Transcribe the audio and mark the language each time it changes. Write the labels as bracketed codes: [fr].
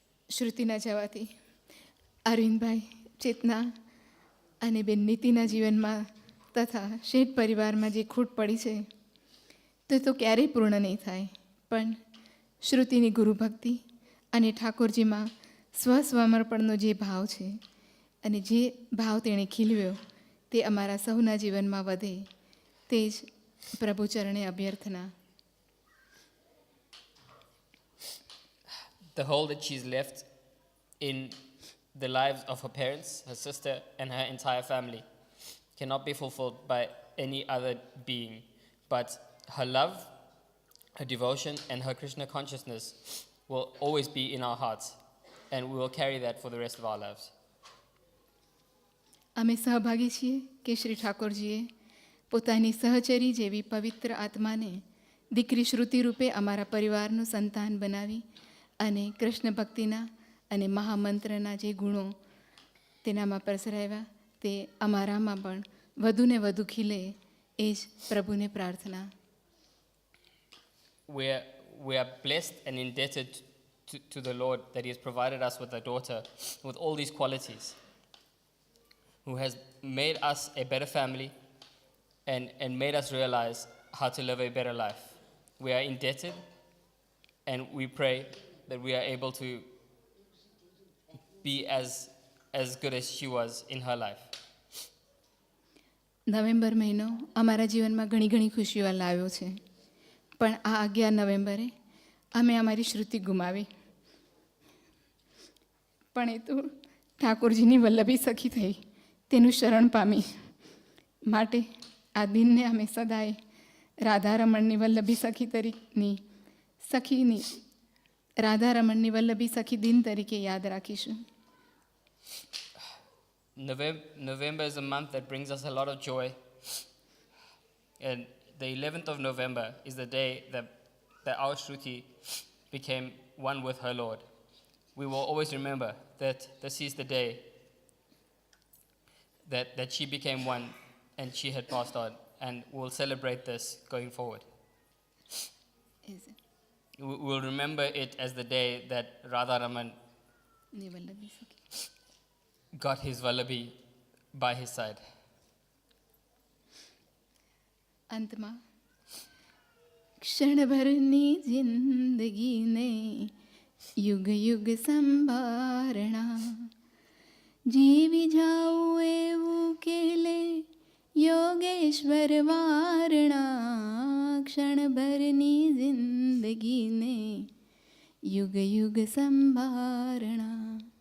[gu] શ્રુતિના જવાથી અરવિંદભાઈ, ચેતના અને બેન નીતિના જીવનમાં તથા શેઠ પરિવારમાં જે ખૂટ પડી છે તો ક્યારેય પૂર્ણ નહીં થાય. પણ શ્રુતિની ગુરુભક્તિ અને ઠાકોરજીમાં સ્વસમર્પણનો જે ભાવ છે અને જે ભાવ તેણે ખીલવ્યો તે અમારા સૌના જીવનમાં વધે તે જ પ્રભુ ચરણે અભ્યર્થના. [en] the hole that she's left in the lives of her parents, her sister, and her entire family cannot be fulfilled by any other being. But her love, her devotion, and her Krishna consciousness will always be in our hearts, and we will carry that for the rest of our lives. [gu] અમે સહભાગી છીએ કે શ્રી ઠાકોરજીએ પોતાની સહચરી જેવી પવિત્ર આત્માને દીકરી શ્રુતિ રૂપે અમારા પરિવારનું સંતાન બનાવી અને કૃષ્ણ ભક્તિના અને મહામંત્રના જે ગુણો તેનામાં પ્રસરાવ્યા તે અમારામાં પણ વધુને વધુ ખીલે એ જ પ્રભુને પ્રાર્થના. [en] We are blessed and indebted to the Lord that He has provided us with a daughter with all these qualities, who has made us a better family and made us realize how to live a better life. We are indebted, and we pray that we are able to be as good as she was in her life. [gu] November મહિનો અમારા જીવનમાં ઘણી ઘણી ખુશીઓ લાવ્યો છે, પણ આ 11 નવેમ્બરે અમે અમારી શ્રુતિ ગુમાવી. પણ એ તો ઠાકોરજીની વલ્લભી સખી થઈ, તેનું શરણ પામી. માટે આ દિનને અમે સદાય રાધારમણની વલ્લભી સખી સખીની રાધારમણની વલ્લભી સખી દિન તરીકે યાદ રાખીશું. [en] November is a month that brings us a lot of joy, and the 11th of November is the day that our Shruti became one with her Lord. We will always remember that this is the day that she became one and she had passed on, and we'll celebrate this going forward. Is it? We'll remember it as the day that Radharaman got his Vallabhi by his side. [gu] અંતમાં ક્ષણભરની જિંદગીને યુગ યુગ સંભારણા જીવી જાઉં એવું Cayley Yogeshwar વારણા ક્ષણભરની જિંદગીને યુગ યુગ સંભારણા.